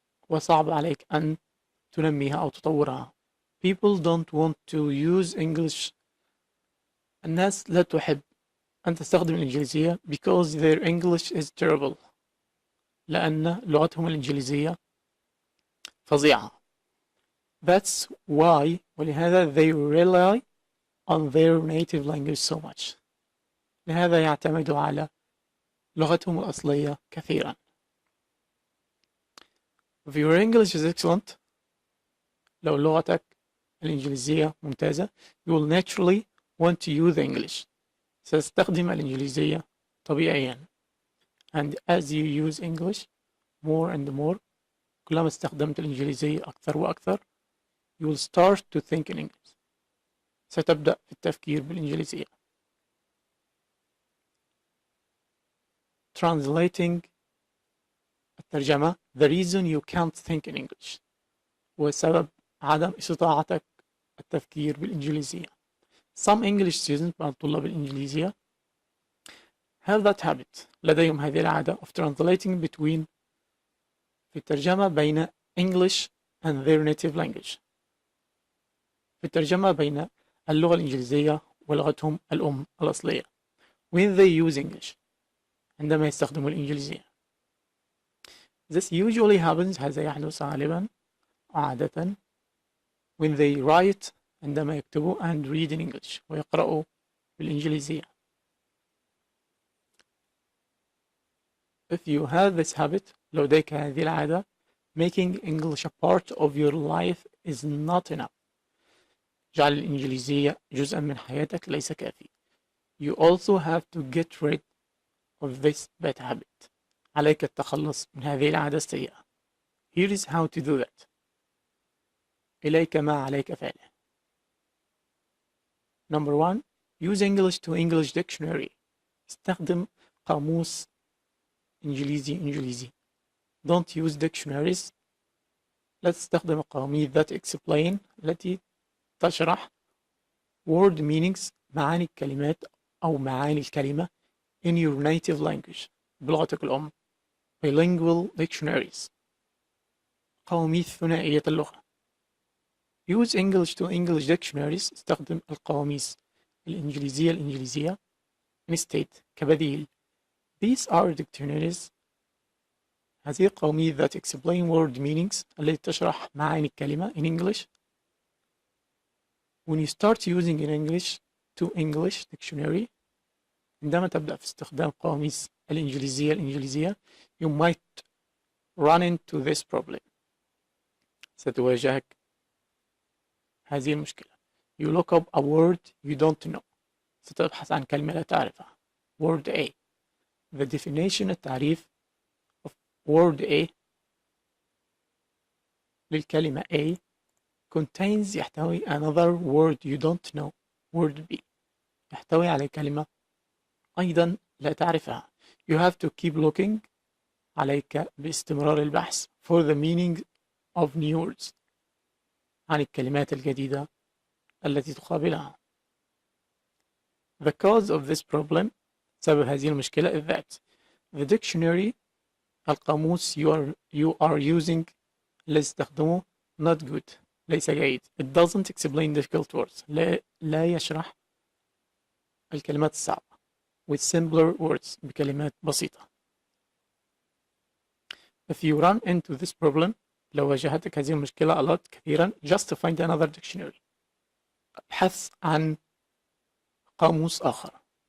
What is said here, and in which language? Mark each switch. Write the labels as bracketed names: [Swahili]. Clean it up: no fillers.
[Arabic] وصعب عليك أن تنميها أو تطورها. [English] People don't want to use English. [Arabic] الناس لا تحب أن تستخدم الإنجليزية [English] because their English is terrible. [Arabic] لأن لغتهم الإنجليزية فظيعة. [English] That's why. [Arabic] ولهذا [English] they rely on their native language so much. [Arabic] لهذا يعتمدوا على لغتهم الأصلية كثيرا. [English] If your English is excellent. [Arabic] لو لغتك الإنجليزية ممتازة. [English] You will naturally want to use English. [Arabic] ستستخدم الإنجليزية طبيعيا. [English] And as you use English more and more. [Arabic] كلما استخدمت الإنجليزية أكثر وأكثر. [English] You will start to think in English. [Arabic] ستبدأ في التفكير بالإنجليزية. [English] Translating. [Arabic] الترجمة. [English] The reason you can't think in English. [Arabic] وسبب عدم استطاعتك التفكير بالإنجليزية. [English] Some English students. [Arabic] بعض طلاب الإنجليزية [English] have that habit. [Arabic] لديهم هذه العادة [English] of translating between. [Arabic] في الترجمة بين [English] English and their native language. [Arabic] في الترجمة بين اللغة الإنجليزية ولغتهم الأم الأصلية. [English] When they use English. [Arabic] عندما يستخدموا الإنجليزية. [English] This usually happens. [Arabic] هذا يحدث غالبا عادة. [English] When they write. [Arabic] عندما يكتبوا [English] and read in English. [Arabic] ويقرأوا بالإنجليزية. [English] If you have this habit. [Arabic] لو لديك هذه العادة. [English] Making English a part of your life is not enough. [Arabic] جعل الإنجليزية جزءا من حياتك ليس كافي. [English] You also have to get rid of this bad habit. [Arabic] عليك التخلص من هذه العادة السيئة. [English] Here is how to do that. [Arabic] إليك ما عليك فعله. [English] Number 1. Use English to English dictionary. [Arabic] استخدم قاموس إنجليزي. [English] Don't use dictionaries. [Arabic] لا تستخدم القواميس [English] that explain. [Arabic] التي تشرح [English] word meanings. [Arabic] معاني الكلمات أو معاني الكلمة [English] in your native language. [Arabic] بلغتك الأم. [English] Bilingual dictionaries. [Arabic] قواميس ثنائية اللغة. [English] Use English to English dictionaries. [Arabic] استخدم القواميس الإنجليزية [English] instead. [Arabic] كبديل. [English] These are dictionaries. [Arabic] هذه القواميس [English] that explain word meanings. [Arabic] التي تشرح معاني الكلمة [English] in English. When you start using in English to English dictionary. [Arabic] عندما تبدأ في استخدام قواميس الإنجليزية [English] you might run into this problem. [Arabic] ستواجهك هذه المشكلة. [English] You look up a word you don't know. [Arabic] ستبحث عن كلمة لا تعرفها. [English] Word A. The definition. [Arabic] التعريف [English] of word A [Arabic] للكلمة [English] A contains. [Arabic] يحتوي [English] another word you don't know. Word B. [Arabic] يحتوي على كلمة أيضا لا تعرفها. [English] You have to keep looking. [Arabic] عليك باستمرار البحث [English] for the meaning of new words. [Arabic] عن الكلمات الجديدة التي تقابلها. [English] The cause of this problem. [Arabic] سبب هذه المشكلة [English] is that the dictionary. [Arabic] القاموس [English] you are using. [Arabic] الذي تستخدمه [English] not good. [Arabic] ليس جيد. [English] It doesn't explain difficult words. [Arabic] لا يشرح الكلمات الصعبة. [English] with simpler words [Arabic] بكلمات بسيطة. [English] If you run into this problem [Arabic] لو واجهتك هذه المشكلة [English] a lot [Arabic] كثيرا [English] just to find another dictionary [Arabic] ابحث عن قاموس آخر.